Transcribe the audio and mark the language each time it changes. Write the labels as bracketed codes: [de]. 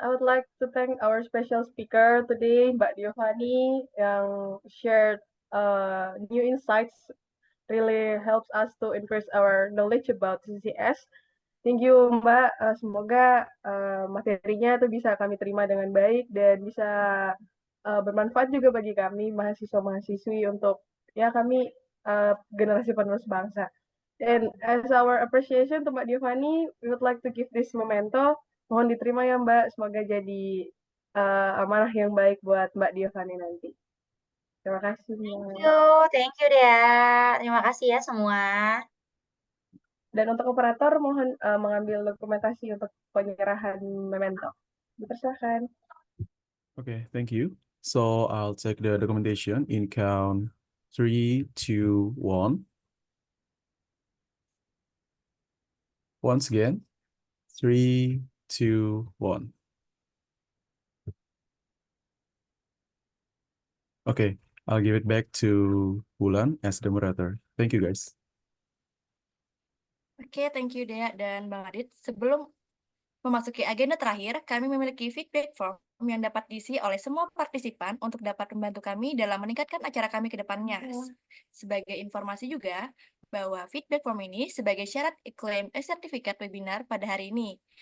[en] I would like to thank our special speaker today, Mbak Diovani, yang shared new insights. Really helps us to increase our knowledge about CCS. Thank you, Mbak. [id] Semoga materinya itu bisa kami terima dengan baik dan bisa bermanfaat juga bagi kami mahasiswa-mahasiswi untuk ya kami generasi penerus bangsa. [en] And as our appreciation to Mbak Diovani, we would like to give this memento. [id] Mohon diterima ya Mbak, semoga jadi amanah yang baik buat Mbak Diovani nanti. Terima kasih. [en] Thank you Dea. [id] Terima kasih ya semua. Dan untuk operator mohon mengambil dokumentasi untuk penyerahan memento. Dipersilakan. [en] Okay, thank you. So I'll take the documentation in count 3, 2, 1. Once again, 3, 2, 1. Okay, I'll give it back to Wulan as the moderator. Thank you, guys. [id] Oke, [en] thank you [id] Dea dan Bang Adit. Sebelum memasuki agenda terakhir, kami memiliki feedback form yang dapat diisi oleh semua partisipan untuk dapat membantu kami dalam meningkatkan acara kami ke depannya. Sebagai informasi juga, bahwa feedback form ini sebagai syarat klaim sertifikat webinar pada hari ini.